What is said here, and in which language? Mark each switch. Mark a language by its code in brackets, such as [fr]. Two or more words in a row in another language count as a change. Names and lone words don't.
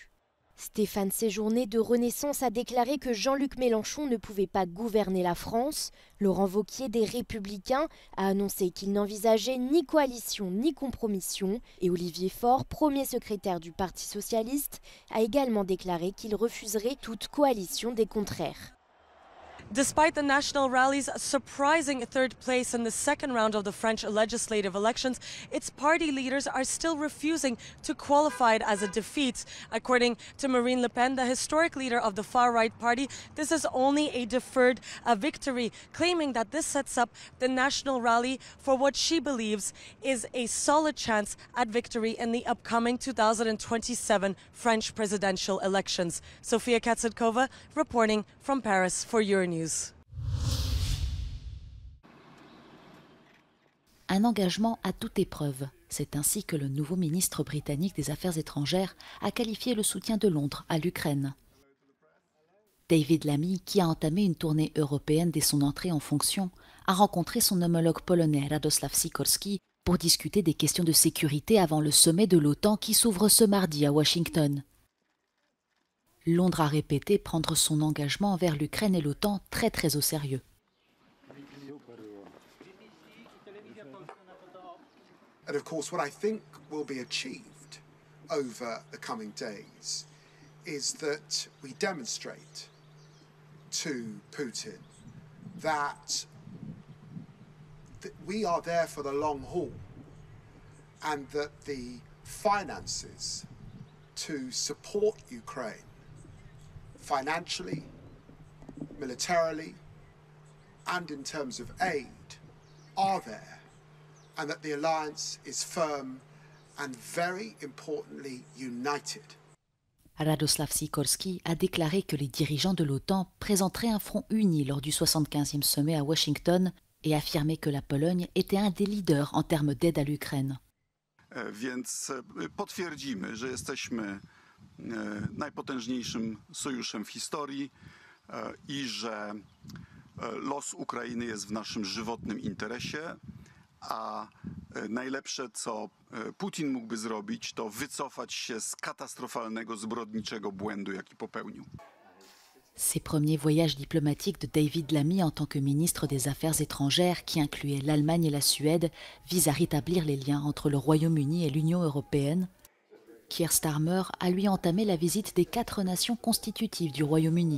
[fr] Stéphane Séjourné de Renaissance a déclaré que Jean-Luc Mélenchon ne pouvait pas gouverner la France. Laurent Wauquiez des Républicains a annoncé qu'il n'envisageait ni coalition ni compromission. Et Olivier Faure, premier secrétaire du Parti socialiste, a également déclaré qu'il refuserait toute coalition des contraires. [en] Despite the National Rally's surprising third place in the second round of the French legislative elections, its party leaders are still refusing to qualify it as a defeat. According to Marine Le Pen, the historic leader of the far-right party, this is only a deferred victory, claiming that this sets up the National Rally for what she believes is a solid chance at victory in the upcoming 2027 French presidential elections. Sofia Katsatkova reporting from Paris for Euronews. [fr] Un engagement à toute épreuve. C'est ainsi que le nouveau ministre britannique des Affaires étrangères a qualifié le soutien de Londres à l'Ukraine. David Lammy, qui a entamé une tournée européenne dès son entrée en fonction, a rencontré son homologue polonais Radosław Sikorski pour discuter des questions de sécurité avant le sommet de l'OTAN qui s'ouvre ce mardi à Washington. Londres a répété prendre son engagement envers l'Ukraine et l'OTAN très au sérieux. [en] And of course, what I think will be achieved over the coming days is that we demonstrate to Putin that we are there for the long haul and that the finances to support Ukraine financially, militarily, and in terms of aid are there, and that the alliance is firm and very importantly united. [fr] Radoslav Sikorski a déclaré que les dirigeants de l'OTAN présenteraient un front uni lors du 75e sommet à Washington et affirmé que la Pologne était un des leaders en termes d'aide à l'Ukraine. [pl] Więc potwierdzimy, że jesteśmy najpotężniejszym sojuszem w historii i że los Ukrainy jest w naszym żywotnym interesie, a najlepsze, co Putin mógłby zrobić, to wycofać się z katastrofalnego, zbrodniczego błędu, jaki popełnił. [fr] Ces premiers voyages diplomatiques de David Lammy en tant que ministre des Affaires étrangères, qui incluaient l'Allemagne et la Suède, visent à rétablir les liens entre le Royaume-Uni et l'Union européenne. Keir Starmer a lui entamé la visite des 4 nations constitutives du Royaume-Uni.